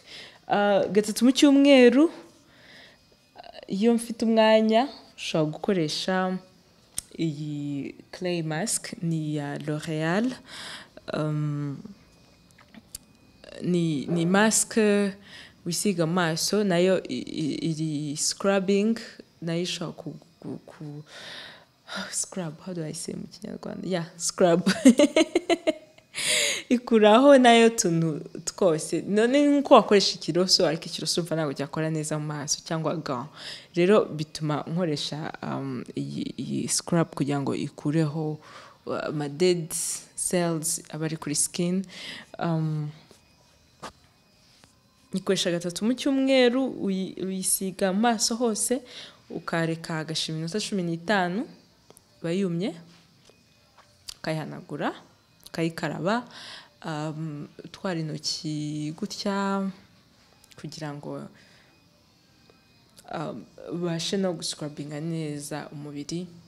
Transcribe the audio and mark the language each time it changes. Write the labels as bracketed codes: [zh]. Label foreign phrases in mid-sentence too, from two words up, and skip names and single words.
[rw] Gatatu mu cyumweru, iyo mfite umwanya ushobora gukoresha iyi [en] clay mask, [rw] ni ya L'Oreal, ni mask wisiga amaso, nayo iri scrubbing, nayo ishobora scrub, [en] how do I say [rw] mu Kinyarwanda? Scrub ikuraho nayo tuntu twose. None nko wakoresha ikiroso, ariko ikiroso umva ntabwo cyakora neza mu maso, cyangwa gant. Rero bituma nkoresha iyi scrub kugira ngo ikureho ama [en] dead cells [rw] abari kuri skin. Nikoresha gatatu mu cyumweru, uyisiga amaso hose, ukareka agashira iminota 15 bayumye, ukayihanagura, ukayikaraba, utwara intoki gutya kugira ngo ubashe no guscrubbinga neza umubiri.